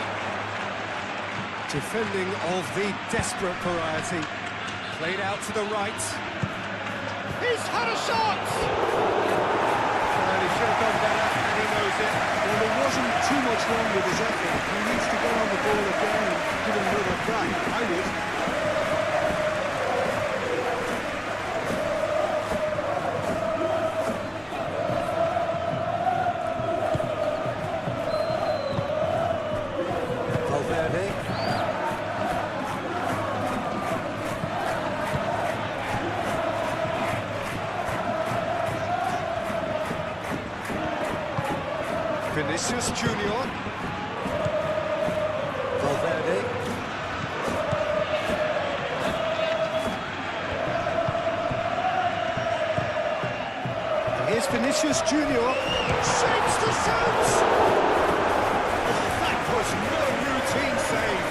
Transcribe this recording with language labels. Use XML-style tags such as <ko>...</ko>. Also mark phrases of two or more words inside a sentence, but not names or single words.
<en>Defending of the desperate variety. Played out to the right. He's had a shot! Well, he should have done better, and he knows it. Well, there wasn't too much wrong with his effort. He needs to get on the ball again and give him another crack. I would. Valverde. Vinicius Junior. Valverde. And here's Vinicius Junior. Shapes to shoot! That was no routine save.</en>